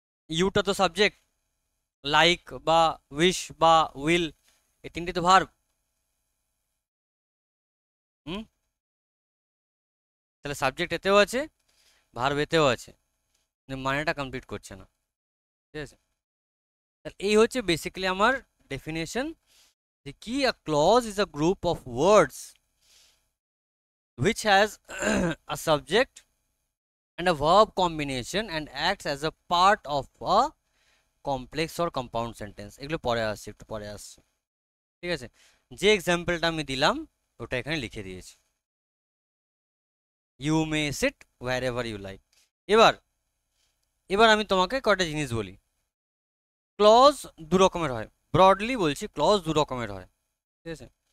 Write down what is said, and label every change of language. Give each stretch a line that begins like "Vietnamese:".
Bangla: Yuta তো subject, like বা wish বা উইল এই তিনটে তো ভার্ব। হুম? তাহলে সাবজেক্ট এতেও আছে, ভার্ব এতেও আছে, কিন্তু মানেটা কমপ্লিট করছে না, ঠিক আছে? তাহলে এই হচ্ছে বেসিক্যালি আমার ডেফিনেশন, যে
English: কি a clause is a group of words which has a subject and a verb combination and acts as a part of a complex or compound sentence।
Bangla: এগুলো পরে আসছে, একটু পরে আসছে, ঠিক আছে? যে এক্সাম্পলটা আমি দিলাম ওটা এখানে লিখে দিয়েছি,
English: You may sit wherever you like.
Bangla: এবার এবার আমি তোমাকে কয়টা জিনিস বলি। ক্লজ দু রকমের হয়, ব্রডলি বলছি, ক্লজ দু রকমের হয়, ঠিক আছে?